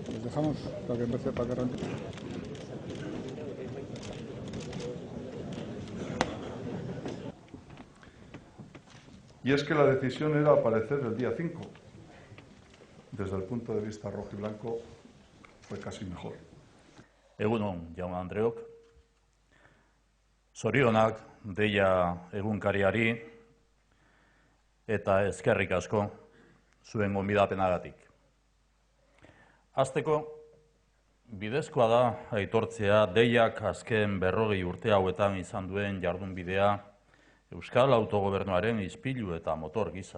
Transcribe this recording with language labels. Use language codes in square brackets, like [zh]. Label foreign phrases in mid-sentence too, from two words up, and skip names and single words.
[es] Dejamos para que empiece para que arranque. Y es que la decisión era aparecer el día 5. Desde el punto de vista rojiblanco fue casi mejor. [eu] Egun on, jaun Andreok. Zorionak deia egunkariari eta eskerrik asko zuen gonbidapenagatik. Hasteko, bidezkoa da aitortzea deiak azken 40 urte hauetan izan duen jardunbidea Euskal Autogobernuaren ispilu eta motor gisa.